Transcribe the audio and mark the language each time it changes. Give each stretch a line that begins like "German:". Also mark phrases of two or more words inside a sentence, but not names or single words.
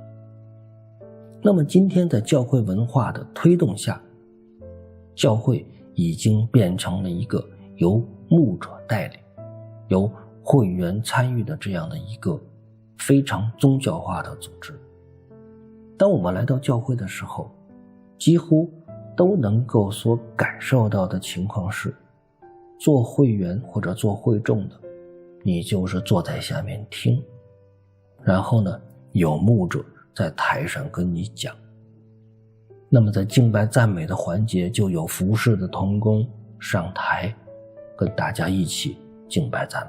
Chinese: 那麼今天在教會文化的推動下，教會已經變成了一個由牧者帶領、由會員參與的這樣的一個非常宗教化的組織。當我們來到教會的時候，幾乎都能夠所感受到的情況是，做會員或者做會众的，你就是坐在下面聽，然後呢，有牧者在台上跟你講。那麼在敬拜讚美的環節，就有服侍的同工上台跟大家一起敬拜讚美。